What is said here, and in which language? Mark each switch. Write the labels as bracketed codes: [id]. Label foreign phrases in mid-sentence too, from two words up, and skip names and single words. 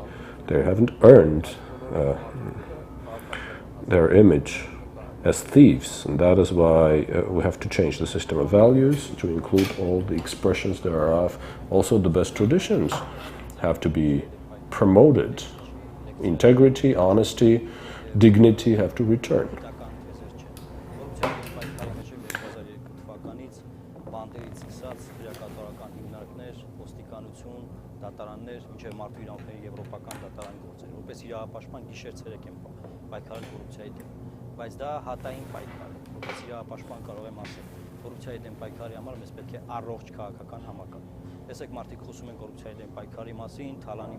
[en] They haven't earned their image as thieves, and that is why we have to change the system of values to include all the expressions thereof. Also, the best traditions have to be promoted. Integrity, honesty, dignity have to return. [hy] Բայց դա հատային պայքար է, որպես իրավապաշտպան կարող եմ ասել, կոռուպցիայի դեմ պայքարի համար մեզ պետք է առողջ քաղաքական համակարգ։ Տեսեք, մարդիկ խոսում են կոռուպցիայի դեմ պայքարի մասին, թալանի